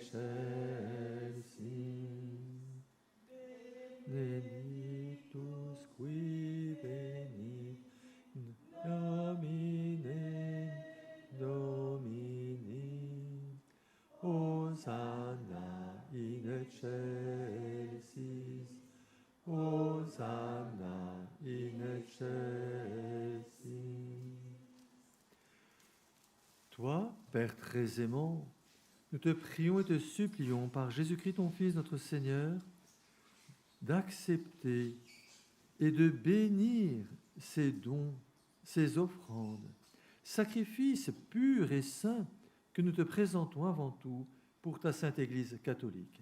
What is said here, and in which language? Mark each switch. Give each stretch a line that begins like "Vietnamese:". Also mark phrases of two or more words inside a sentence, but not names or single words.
Latin: excelsis, benedictus qui venit in nomine Domini. Hosanna in excelsis, Hosanna in excelsis.
French: Toi, Père très aimant, nous te prions et te supplions par Jésus-Christ ton Fils, notre Seigneur, d'accepter et de bénir ces dons, ces offrandes, sacrifices purs et saints que nous te présentons avant tout pour ta Sainte Église catholique.